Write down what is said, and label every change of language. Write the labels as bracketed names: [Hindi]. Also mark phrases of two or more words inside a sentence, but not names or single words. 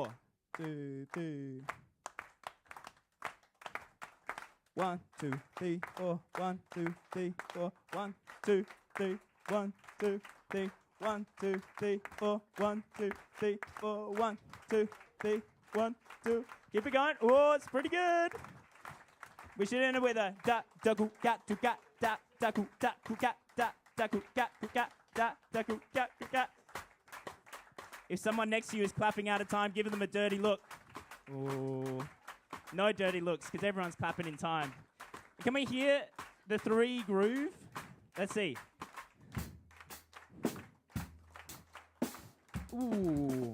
[English] 2, 2. 1, 2, 3, 4. 1, 2, 3, 4. 1, 2, 3. 1, 2, 3. 1, 2, 3, 4. 1, 2, 3, 4. 1, 2, 3, 1, 2. Keep it going. Oh, it's pretty good. We should end it with a da da gu gat to gat da da gu da gu gat da da gu gat gu gat da da gu gat gu gat. If someone next to you is clapping out of time, give them a dirty look. Oh, no dirty looks because everyone's clapping in time. Can we hear the 3 groove? Let's see. Ooh.